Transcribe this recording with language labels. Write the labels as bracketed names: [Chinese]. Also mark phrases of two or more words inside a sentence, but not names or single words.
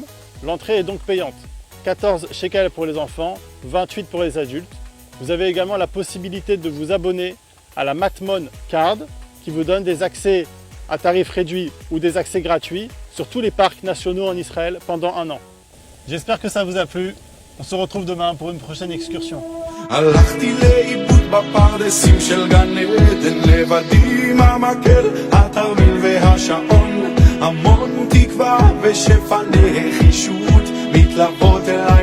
[French] L'entrée est donc payante. 14 shekels pour les enfants, 28 pour les adultes. Vous avez également la possibilité de vous abonner à la Matmon Card qui vous donne des accès à tarifs réduits ou des accès gratuits sur tous les parcs nationaux en Israël pendant 1 an. J'espère que ça vous a plu. On se retrouve demain pour une prochaine excursion. [Hebrew] הלכתי לאיבוד בפרדסים של גן עדן, לבדי עם המקל, התרמיל והשעון, המון תקווה ושפע נחישות מתלוות אל